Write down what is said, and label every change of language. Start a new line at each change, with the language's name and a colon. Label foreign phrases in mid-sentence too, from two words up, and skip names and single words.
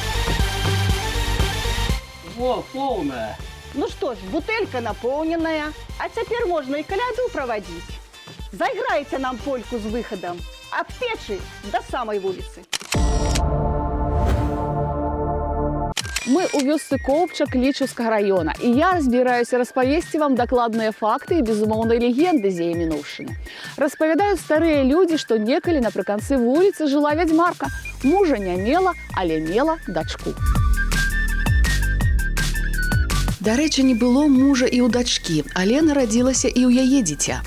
Russian: Во, полная. Ну что ж, бутылька наполненная, А теперь можно и коляду проводить. Заиграйте нам польку с выходом от печи до самой улицы.
Belarusian: Мы у вёсцы Коўбчак Лічаўскага района, і я збіраюся распавесці вам дакладныя факты і безумоўныя легенды з яе мінуўшчыны. Распавядаюць старыя людзі, што некалі напрыканцы вуліцы жыла вядзьмарка. Мужа не мела, але мела дачку. Дарэчы, не было мужа і ў дачкі, але нарадзілася і ў яе дзіця.